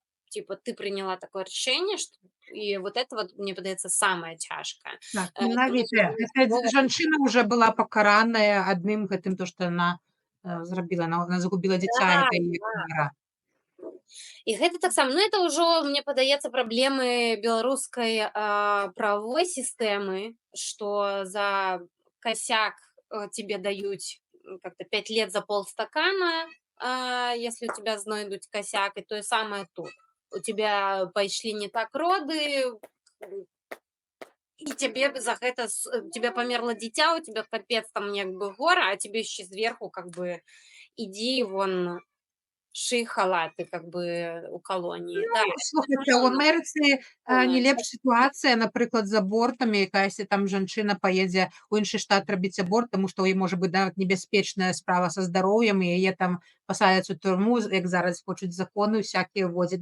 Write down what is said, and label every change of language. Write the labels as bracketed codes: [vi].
[ru] Типа ты приняла такое решение, что и вот это вот, [be] мне падаецца, самое цяжкае. Так, менавіта. Жанчына уже была пакараная адным гэтым, то, што яна зрабіла, она загубіла дзіця. [ru] Да. [be] І гэта таксама, ну это ўжо, мне падаецца, праблемы беларускай правовой сістэмы, [ru] што за косяк тебе даюць как-то 5 лет за полстакана, если у тебя знойдуць косяк, и то же самое тут. У тебя пошли не так роды, и тебе за это, у тебя померло дитя, у тебя капец там как бы гора, а тебе еще сверху как бы иди вон [be] шый халаты [ru] как бы [be] у калоніі. Да, Ну, слухайте, у Америцы не лепш сітуацыя, напрыклад, з абортамі, якаясьці там жанчына паедзе ў іншы штат рабіць аборт, таму што ў ёй можа быць нават небяспечная справа са здароўем, і яе там пасадзяць у турму, як зараз хочуць законы ўсякія вводзяць.